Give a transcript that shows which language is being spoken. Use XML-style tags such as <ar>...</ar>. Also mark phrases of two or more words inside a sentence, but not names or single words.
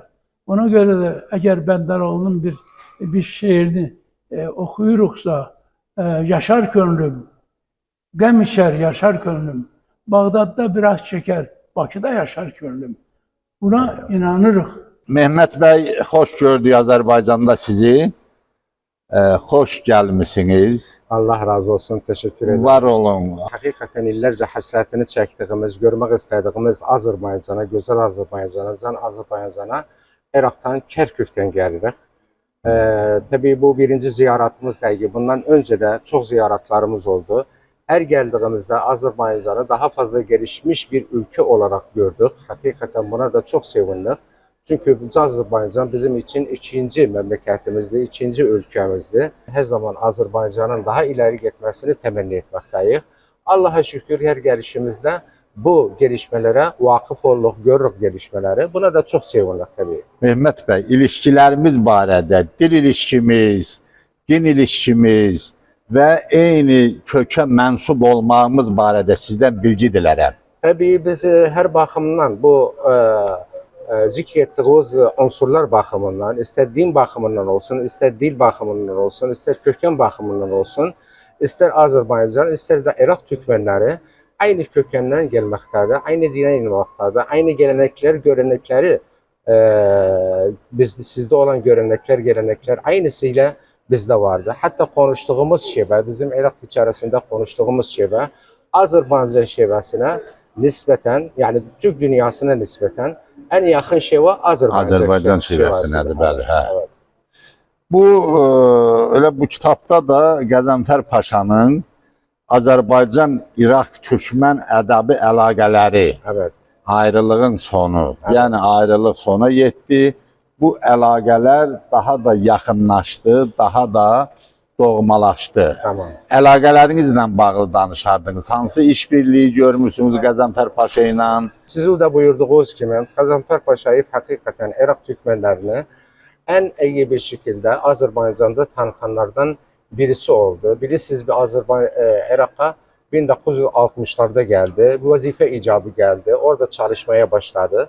<az>Ona görə də əgər Bəndaroğlu'nun bir şeirini oxuyuruqsa, yaşar könlüm, qəm içər yaşar könlüm, Bağdadda biraz çəkər, Bakıda yaşar könlüm. Buna inanırıq. Mehmet bəy, xoş gördük Azərbaycanda sizi. Xoş gəlmisiniz.</az> <tr>Allah razı olsun, teşekkür ederim. Var olun. Hakikaten illerce hasretini çektiğimiz, görmek istediğimiz Azerbaycan'a, güzel Azerbaycan'a, can Azerbaycan'a Irak'tan, Kerkük'ten gelirik. Tabii bu birinci ziyaretimiz değil. Bundan önce de çok ziyaretlerimiz oldu. Her geldiğimizde Azerbaycan'ı daha fazla gelişmiş bir ülke olarak gördük. Hakikaten buna da çok sevindik. Çünkü Azerbaycan bizim için ikinci memleketimizdi, ikinci ülkemizdi. Her zaman Azerbaycan'ın daha ileri gitmesini temenni etmekteyiz. Allah'a şükür her gelişimizde bu gelişmelere vakıf olduk, görürük gelişmeleri. Buna da çok sevindik tabii.</tr> <az>Mehmet bəy, ilişkilərimiz barədə, dil ilişkimiz, din ilişkimiz və eyni kökə mənsub olmağımız barədə sizdən bilgi dilərəm.</az> <tr>Tabii biz her bakımdan bu zikrettiğimiz unsurlar bakımından, ister din bakımından olsun, ister dil bakımından olsun, ister köken bakımından olsun, ister Azerbaycan, ister de Irak Türkmenleri aynı kökenden gelmektedir, aynı dine inmektedir, aynı gelenekler, görenekleri, sizde olan görenekler, gelenekler aynısıyla bizde vardı. Hatta konuştuğumuz şive, bizim Irak içerisinde konuştuğumuz şive, Azerbaycan şivesine nispeten, yani Türk dünyasına nispeten en yakın şive Azerbaycan</tr> <az>şivəsinədir, bəli.</az> <tr>Evet.</tr> <az>Bu, öyle bu kitabda da Qəzənfər Paşanın Azərbaycan-İraq-Türkmən ədəbi əlaqələri,</az> <tr>Evet.</tr> <az>ayrılığın sonu,</az> <tr>Evet.</tr> <az>yəni ayrılıq sona yetdi. Bu əlaqələr daha da yaxınlaşdı, daha da doğmalaşdı.</az> <tr>Tamam.</tr> <az>Əlaqələrinizlə bağlı danışardınız. Hansı işbirliği görmüşsünüz Qəzənfər Paşa ilə?</az> <tr>Sizin de buyurduğunuz gibi Qəzənfər Paşayev hakikaten Irak Türkmenlerini en iyi bir şekilde Azerbaycan'da tanıtanlardan birisi oldu. Bilirsiniz bir Irak'a 1960'larda geldi. Vazife icabı geldi. Orada çalışmaya başladı.</tr>